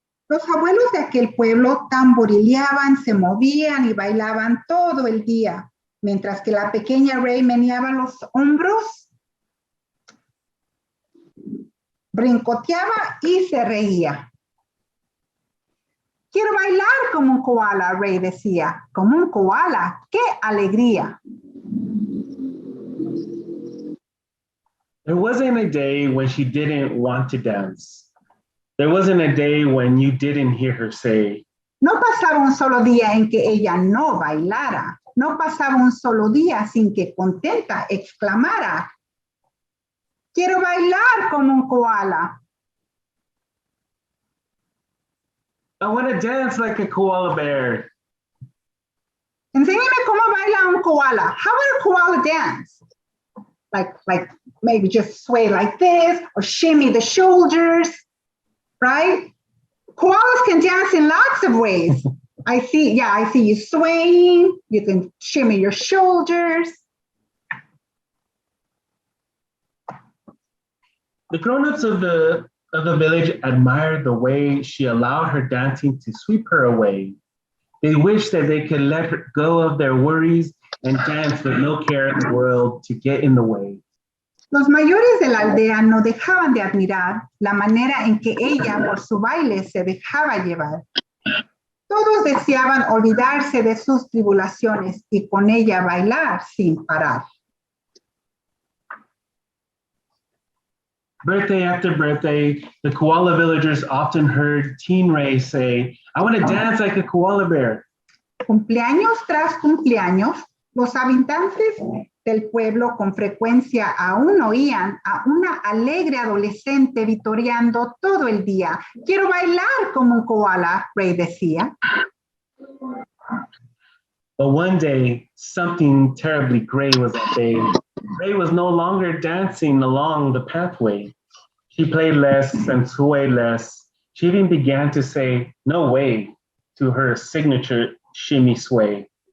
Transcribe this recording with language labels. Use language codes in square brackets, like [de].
[es] Los abuelos de aquel pueblo tamborileaban, se movían y bailaban todo el día, mientras que la pequeña Ray meneaba los hombros, brincoteaba y se reía. Quiero bailar como un koala, Ray decía. Como un koala, ¡qué alegría! [en] There wasn't a day when she didn't want to dance. There wasn't a day when you didn't hear her say, [es] No pasaba un solo día en que ella no bailara. No pasaba un solo día sin que contenta exclamara, quiero bailar como un koala. [en] I want to dance like a koala bear. [es] Enséñame cómo baila un koala. [en] How would a koala dance? Like maybe just sway like this or shimmy the shoulders, right? Koalas can dance in lots of ways. I see you swaying. You can shimmy your shoulders. The grown-ups of the village admired the way she allowed her dancing to sweep her away. They wished that they could let her go of their worries and dance with no care in the world to get in the way. [es] Los mayores de la aldea no dejaban de admirar la manera en que ella por su baile se dejaba llevar. Todos deseaban olvidarse de sus tribulaciones y con ella bailar sin parar. [en] Birthday after birthday, the koala villagers often heard Teen Ray say, "I want to dance like a koala bear." [es] Cumpleaños tras cumpleaños, los habitantes del pueblo con frecuencia aún oían a una alegre adolescente vitoreando todo el día. Quiero bailar como un koala, Ray decía. [en] But one day, something terribly great was at bay. Ray was no longer dancing along the pathway. She played less and swayed less. She even began to say, "No way," to her signature shimmy sway.